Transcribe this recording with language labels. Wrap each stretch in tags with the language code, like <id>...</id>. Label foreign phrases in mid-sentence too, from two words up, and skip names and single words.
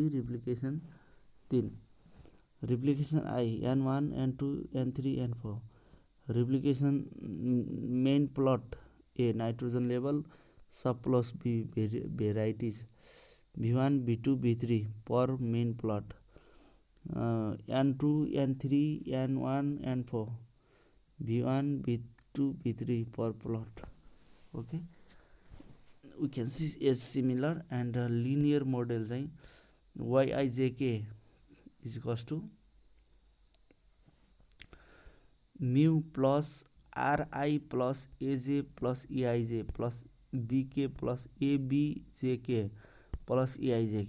<en>replication 3 replication i n1 n2 n3 n4 replication main plot a nitrogen level sub plus b varieties v1 v2 v3 per main plot n2 n3 n1 n4 v1 v2 v3 per plot. Okay, we can see is similar and linear model चाहिँ yijk is equals to mu plus ri plus aj plus eij plus bk plus abjk plus eijk.</en>